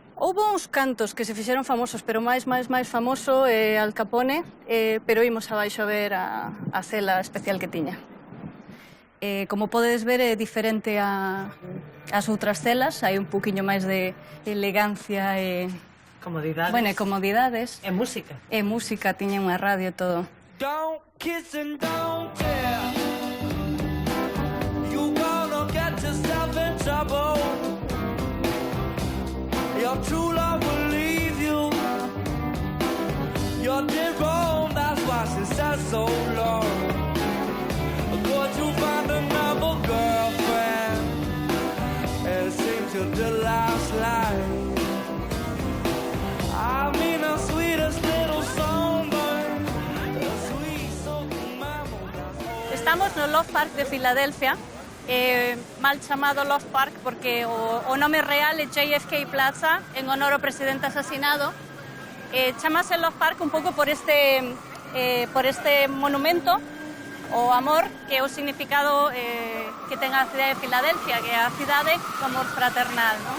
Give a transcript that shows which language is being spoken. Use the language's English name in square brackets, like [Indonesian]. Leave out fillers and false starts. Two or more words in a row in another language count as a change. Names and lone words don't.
[Galician] Houve uns cantos que se fixeron famosos, pero máis famoso é Al Capone, pero imos abaixo a ver a cela especial que tiña. Como podedes ver, é diferente a As outras celas hai un poquinho máis de elegancia e... Comodidades. Bueno, e comodidades. E música. E música, tiña unha radio e todo. [English] Don't kiss and don't tell. You gonna get yourself in trouble. Your true love will leave you. You did wrong, that's why she said so long. Could you find another girlfriend? It seems you did last night. I mean the sweetest little songbird, the sweet soulful mammal. [Galician] Estamos no Love Park de Filadelfia, mal chamado Love Park porque o nome real é JFK Plaza, en honor ao presidente asesinado. Chamase Love Park un pouco por este monumento, o amor, que é o significado que ten a cidade de Filadelfia, que é a cidade do amor fraternal, non?